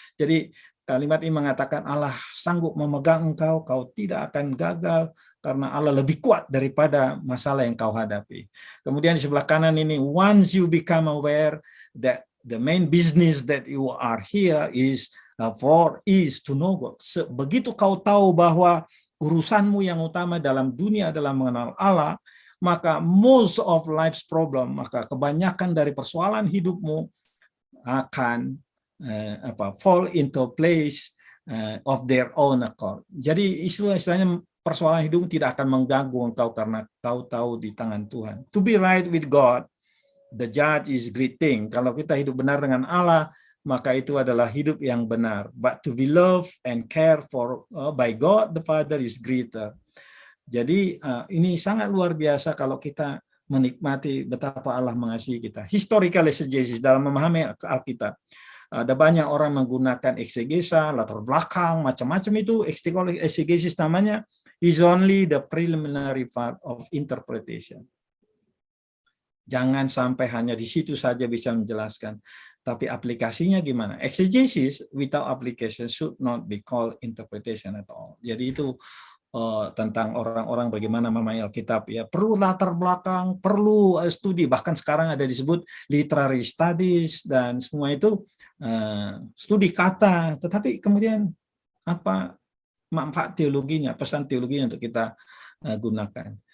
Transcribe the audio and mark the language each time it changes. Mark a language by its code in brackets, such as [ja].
[id] Jadi kalimat ini mengatakan Allah sanggup memegang engkau, kau tidak akan gagal karena Allah lebih kuat daripada masalah yang kau hadapi. Kemudian di sebelah kanan ini, [en] once you become aware that the main business that you are here is to know God. [id] Begitu kau tahu bahwa urusanmu yang utama dalam dunia adalah mengenal Allah, maka [en] most of life's problem, [id] maka kebanyakan dari persoalan hidupmu akan [en] fall into place of their own accord. [id] Jadi istilahnya persoalan hidupmu tidak akan mengganggu engkau karena kau tahu di tangan Tuhan. [en] To be right with God the judge is great thing. [id] Kalau kita hidup benar dengan Allah, maka itu adalah hidup yang benar. [en] But to be loved and cared for by God the Father is greater. [id] Jadi ini sangat luar biasa kalau kita menikmati betapa Allah mengasihi kita. Historical exegesis dalam memahami Alkitab. Ada banyak orang menggunakan eksegesa, latar belakang, macam-macam itu. [en] Exegesis namanya is only the preliminary part of interpretation. [id] Jangan sampai hanya di situ saja bisa menjelaskan. Tapi aplikasinya gimana? [en] Exegesis without application should not be called interpretation at all. [id] Jadi itu tentang orang-orang bagaimana memahami Alkitab, ya perlu latar belakang, perlu studi, bahkan sekarang ada disebut literary studies dan semua itu studi kata, tetapi kemudian apa manfaat teologinya, pesan teologinya untuk kita gunakan.